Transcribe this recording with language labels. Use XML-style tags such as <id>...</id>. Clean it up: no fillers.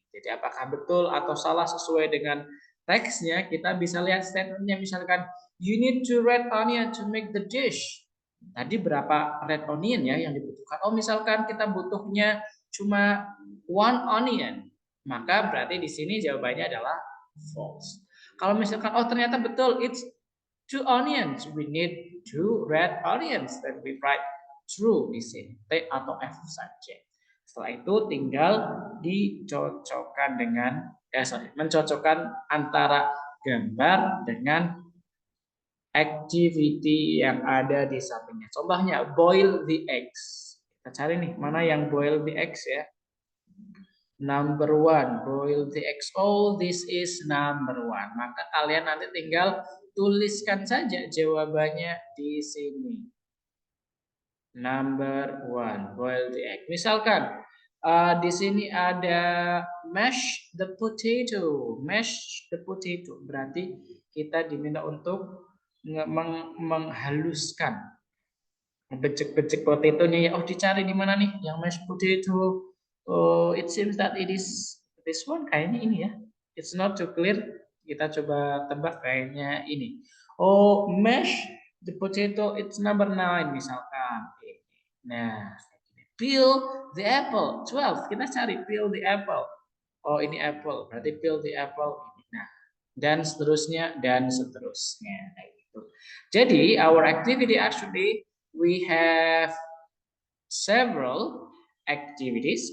<id>Jadi apakah betul atau salah sesuai dengan teksnya, kita bisa lihat statementnya.</id> <en>Misalkan you need to red onion to make the dish.</en> <id>Tadi berapa red onion ya yang dibutuhkan? Oh, misalkan kita butuhnya cuma 1 onion, maka berarti di sini jawabannya adalah false. Kalau misalkan oh ternyata betul,</id> <en>it's 2 onions, we need 2 red onions, then we write true</en> <id>di sini, T atau F saja. Setelah itu tinggal dicocokkan dengan mencocokkan antara gambar dengan activity yang ada di sampingnya.</id> <en>Contohnya boil the eggs.</en> <id>Kita cari nih mana yang boil the eggs ya.</id> <en>Number 1, boil the eggs. Oh, this is number 1.</en> <id>Maka kalian nanti tinggal tuliskan saja jawabannya di sini.</id> <en>Number 1, boil the egg.</en> <id>Misalkan di sini ada</id> <en>mash the potato. Mash the potato</en> <id>berarti kita diminta untuk menghaluskan, becek-becek potatonya ya. Oh, dicari di mana nih yang mashed potato?</id> <en>Oh, it seems that it is this one,</en> <id>kayaknya ini ya.</id> <en>It's not too clear.</en> <id>Kita coba tebak, kayaknya ini.</id> <en>Oh, mash the potato, it's number 9 misalkan. Nah, peel the apple, 12.</en> <id>Kita cari</id> <en>peel the apple. Oh, ini apple, berarti peel the apple.</en> <id>Nah, dan seterusnya dan seterusnya.</id> <en>Jadi our activity actually we have several activities.</en>